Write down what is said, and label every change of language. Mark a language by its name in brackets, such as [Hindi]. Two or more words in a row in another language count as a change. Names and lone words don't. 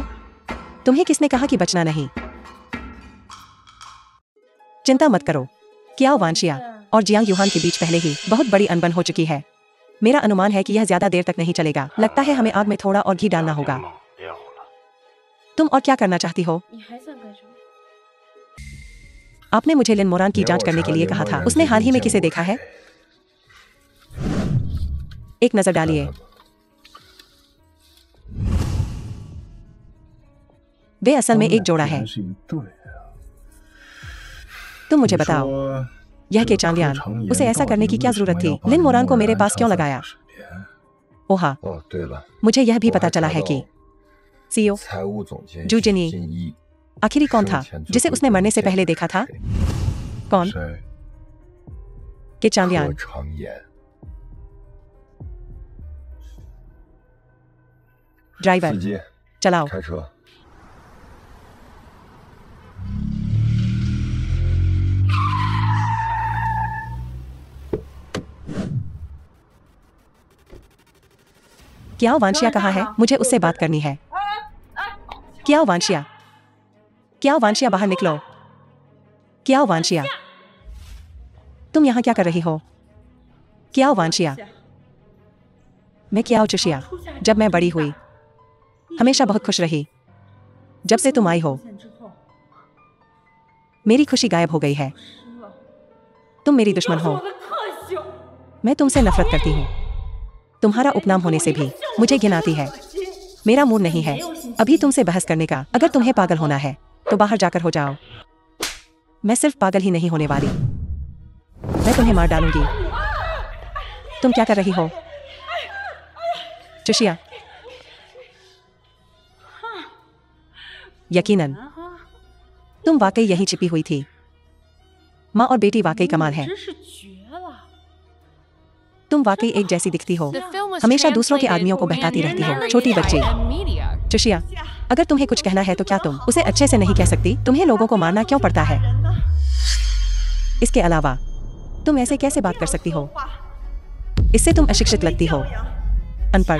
[Hindi] तुम्हें किसने कहा कि बचना नहीं? चिंता मत करो। क्या वांशिया और जियांग यूहान के बीच पहले ही बहुत बड़ी अनबन हो चुकी है। मेरा अनुमान है कि यह ज्यादा देर तक नहीं चलेगा। लगता है हमें आग में थोड़ा और घी डालना होगा। [Chinese] 别咬了。 [Hindi] तुम और क्या करना चाहती हो? [Chinese] 你还想干什么？ [Hindi] आपने मुझे लिन मोरान की जांच करने के लिए कहा था। उसने हाल ही में किसे देखा है? एक नजर डालिए। वे असल में एक जोड़ा है। [Chinese] 是一对啊。 [Hindi] तुम मुझे बताओ, [Chinese] 说 [Hindi] यह के चांगलियान, उसे ऐसा करने की क्या जरूरत थी? लिन मोरान को मेरे पास क्यों लगाया? ओहा, [Chinese] 哦，对了， [Hindi] मुझे यह भी पता चला है कि सीईओ [Chinese] 财务总监 [Hindi] जू जिनी [Chinese] 新一 [Hindi] आखिरी कौन था जिसे उसने मरने से पहले देखा था? कौन? [Chinese] 谁？ [Hindi] के [Chinese] 何 [Hindi] चांगलियान। [Chinese] 长言。 [Hindi] ड्राइवर, [Chinese] 司机， [Hindi] चलाओ। [Chinese] 开车。 [Hindi] क्या वांशिया कहाँ है? मुझे उससे बात करनी है। क्या वांशिया? क्या वांशिया, बाहर निकलो। क्या वांशिया, तुम यहाँ क्या कर रही हो? क्या वांशिया? मैं क्या चुशिया, जब मैं बड़ी हुई हमेशा बहुत खुश रही। जब से तुम आई हो [Chinese] 现之后， [Hindi] मेरी खुशी गायब हो गई है। [Chinese] 失了。 [Hindi] तुम मेरी दुश्मन [Chinese] 是 [Hindi] हो। [Chinese] 我的克星， [Hindi] मैं तुमसे नफरत करती हूँ। तुम्हारा उपनाम होने से भी मुझे घिन आती है। मेरा मूड नहीं है अभी तुमसे बहस करने का। अगर तुम्हें पागल होना है तो बाहर जाकर हो जाओ। मैं सिर्फ पागल ही नहीं होने वाली, मैं तुम्हें मार डालूंगी। तुम क्या कर रही हो? चुशिया, यकीनन तुम वाकई यहीं छिपी हुई थी। माँ और बेटी वाकई कमाल है। [Chinese] 真是绝了。 [Hindi] तुम वाकई एक जैसी दिखती हो। [English] The film was [Hindi] हमेशा दूसरों के [English] translated [Hindi] आदमियों को [English] and [Hindi] बहकाती रहती हो। [English] narrated [Hindi] छोटी [English] by [Hindi] बच्ची। [English] M-Media. [Hindi] चुशिया, अगर तुम्हें कुछ कहना है तो क्या तुम उसे अच्छे से नहीं कह सकती? तुम्हें लोगों को मारना क्यों पड़ता है? इसके अलावा तुम ऐसे कैसे बात कर सकती हो? इससे तुम अशिक्षित लगती हो, अनपढ़।